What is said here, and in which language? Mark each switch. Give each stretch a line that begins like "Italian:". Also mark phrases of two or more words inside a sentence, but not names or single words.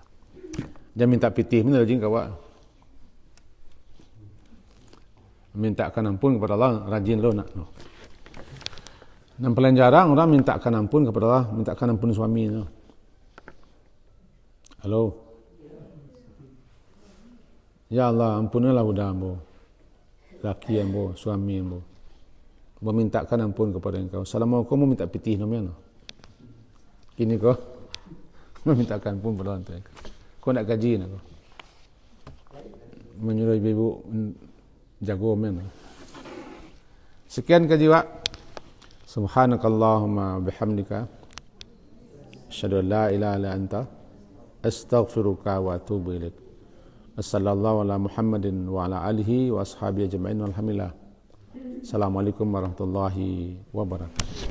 Minangkabau: Jangan minta pitih mana rajin kawak.
Indonesian: Mintakan ampun kepada Allah
Minangkabau: rajin lo nak.
Indonesian: Dan paling jarang orang mintakan ampun kepada Allah, mintakan ampun suami no.
Minangkabau: Halo. Ya Allah, ampunilah budak ambo, laki ambo, suami ambo.
Indonesian: Memintakan ampun kepada engkau. Assalamualaikum, mau minta pitih namanya. Kini kau memintakan ampun kepada orang tua.
Minangkabau: Kau nak gaji nak kau. Menyuruh ibu jago men. Sekian kaji wak.
Arabic: سبحانك اللهم وبحمدك أشهد أن لا إله إلا أنت أستغفرك وأتوب إليك. وصلى الله على محمد وعلى آله وأصحابه أجمعين والحمد لله. السلام عليكم ورحمة الله وبركاته.